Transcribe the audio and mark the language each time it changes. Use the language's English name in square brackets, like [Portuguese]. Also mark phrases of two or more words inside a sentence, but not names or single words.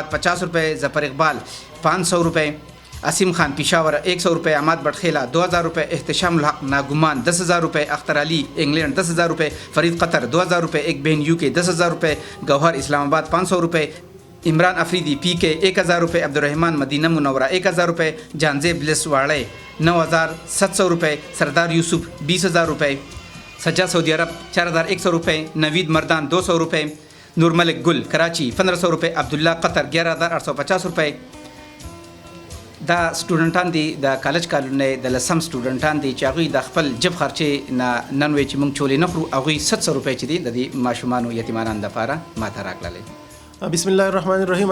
[Urdu] 50 روپے، ظفر اقبال 500 روپے، عاصم خان پشاور 100 روپے، عماد بٹخیلا 2000 روپے، احتشام الحق ناگمان 10000 روپے، اختر علی انگلینڈ 10000 روپے، فرید قطر 2000 روپے، ایک بہن UK 10000 روپے، گوہر اسلام آباد 500 روپے، عمران افریدی PK 1000 روپے، عبدالرحمان مدینہ منورہ 1000 روپے، جانزیب لس واڑے 9700 روپے، سردار یوسف 20000 روپے، سجاد سعودی عرب 4100 روپے، نوید مردان 200 روپے، نور ملک گل کراچی 1500 روپے، عبداللہ قطر 11850 روپے. [Pashto] دا سټوډنټان دي د کالج کالونه د لسم سټوډنټان دي چې هغوی د خپل جب خرچې نه نن وایي چې موږ چولې نه خورو، هغوی 700 روپۍ چې دي د دې ماشومانو یتیمانانو دپاره ماته راکړلې. [Arabic] بسم الله الرحمن الرحیم.